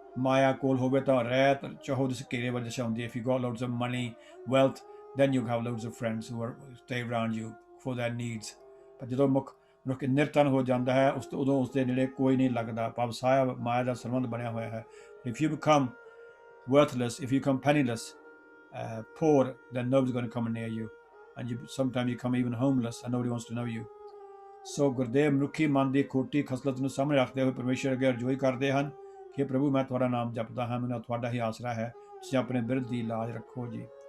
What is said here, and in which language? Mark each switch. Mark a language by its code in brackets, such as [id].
[pa] Maya ਕੋਲ ਹੋਵੇ ਤਾਂ ਰਹਿਤ ਚਾਹੋ ਜਿਸ ਘੇਰੇ ਵੱਲ ਦਰਸਾਉਂਦੀ. [en] If you got loads of money, wealth, then you have loads of friends who stay around you for their needs. [pa] ਪਰ ਜਦੋਂ ਮਨੁੱਖ ਨਿਰਧਨ ਹੋ ਜਾਂਦਾ ਹੈ, ਉਦੋਂ ਉਸਦੇ ਨੇੜੇ ਕੋਈ ਨਹੀਂ ਲੱਗਦਾ. ਭਾਵ ਸਾਇਆ ਮਾਇਆ ਦਾ ਸੰਬੰਧ ਬਣਿਆ ਹੋਇਆ ਹੈ. [en] If you become worthless, if you become penniless, poor, then nobody's going to come near you, and sometimes you become even homeless and nobody wants to know you. [pa] So Gurdev ਮਨੁੱਖੀ ਮਨ ਦੀ ਖੋਟੀ ਖਸਲਤ ਨੂੰ ਸਾਹਮਣੇ ਰੱਖਦੇ ਹੋਏ ਪਰਮੇਸ਼ਰ ਅੱਗੇ ਅਰਜ਼ੋਈ ਕਰਦੇ ਹਨ ਕਿ ਪ੍ਰਭੂ ਮੈਂ ਤੁਹਾਡਾ ਨਾਮ ਜਪਦਾ ਹਾਂ, ਮੈਨੂੰ ਤੁਹਾਡਾ ਹੀ ਆਸਰਾ ਹੈ, ਤੁਸੀਂ ਆਪਣੇ ਬਿਰਧ ਦੀ ਲਾਜ ਰੱਖੋ ਜੀ.